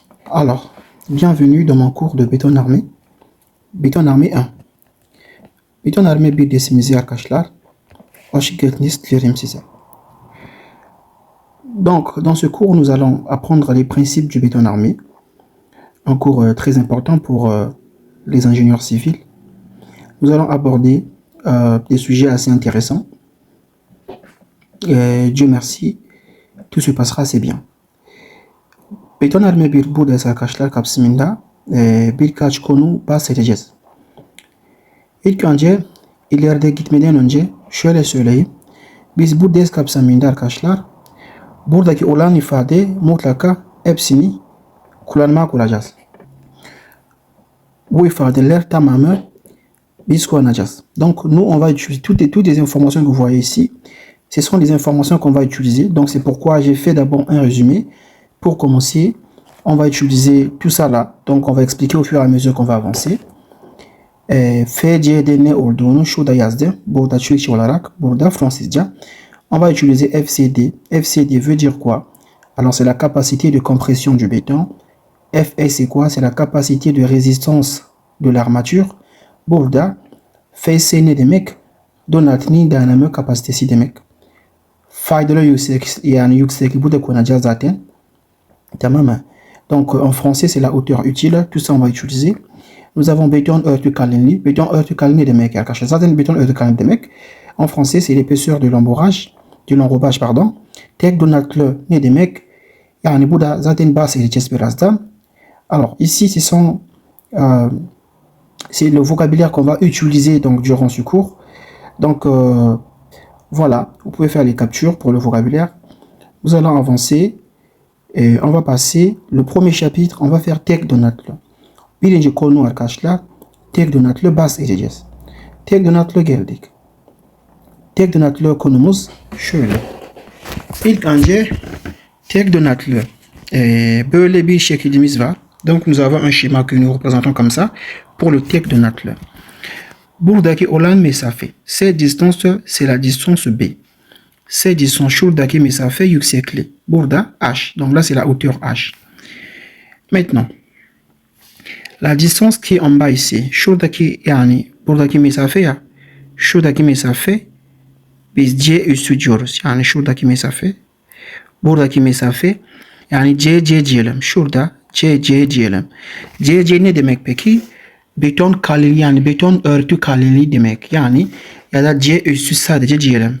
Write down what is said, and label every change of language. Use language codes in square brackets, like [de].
[fr] Alors, bienvenue dans mon cours de béton armé. Béton armé 1. [tr] Béton armé bir desimizi arkadaşlar. Hoş geldiniz dilerim size. [fr] Donc, dans ce cours, nous allons apprendre les principes du béton armé. Un cours très important pour les ingénieurs civils. Nous allons aborder des sujets assez intéressants. Et Dieu merci, tout se passera assez bien. [tr] Beton arme bir buradayız arkadaşlar kapsamında birkaç konu bahsedeceğiz. İlk önce ileride gitmeden önce şöyle söyleyeyim. Biz bu ders kapsamında arkadaşlar buradaki olan ifade mutlaka hepsini kullanmak olacağız. Bu ifadeler tamamı biz kullanacağız. [fr] Donc nous on va utiliser toutes les informations que vous voyez ici. Ce sont des informations qu'on va utiliser. Donc c'est pourquoi j'ai fait d'abord un résumé. Pour commencer, on va utiliser tout ça là. Donc on va expliquer au fur et à mesure qu'on va avancer. [tr] FCD ne olduğunu şurada yazdım. Burada Türkçe olarak, burada Fransızca. [fr] On va utiliser FCD. FCD veut dire quoi? Alors c'est la capacité de compression du béton. FS c'est quoi? C'est la capacité de résistance de l'armature. [tr] Burada FS ne demek? Donatının dayanma kapasitesi demek. Faydalı yüksek, yani yükseklik burada kullanacağız zaten. Tamam. [fr] Donc en français c'est la hauteur utile. Tout ça on va utiliser. Nous avons béton [tr] örtü kalınlığı. Béton örtü kalınlığı demek arkadaşlar. Zaten béton örtü kalınlığı demek. [fr] En français c'est l'épaisseur de l'enrobage pardon. [tr] Tek donatlı ne demek? Yani bu da zaten bahsedeceğiz birazdan. [fr] Alors ici ce sont c'est le vocabulaire qu'on va utiliser donc durant ce cours. Donc voilà, vous pouvez faire les captures pour le vocabulaire. Nous allons avancer et on va passer le premier chapitre. On va faire tek donatlı. [tr] Birinci konu arkadaşlar tek donatlı bahsedeceğiz. Tek donatlı geldik. Tek donatlı konumuz şöyle. İlk önce tek donatlı böyle bir şeklimiz var. [fr] Donc nous avons un schéma que nous représentons comme ça pour le tek donatlı. [tr] Buradaki olan mesafe. [fr] Cette distance c'est la distance B. Cette distance [tr] şuradaki mesafe yüksekliği. Burada H. [fr] Donc là c'est la hauteur H. Maintenant la distance qui est en bas ici. [tr] Şuradaki yani buradaki mesafe ya. Şuradaki mesafe biz C üssü diyoruz. Yani şuradaki mesafe. Buradaki mesafe yani C diyelim. Şurada C diyelim. C ne demek peki? Beton kalınlığı yani beton örtü kalınlığı demek. Yani ya da C üssü sadece diyelim.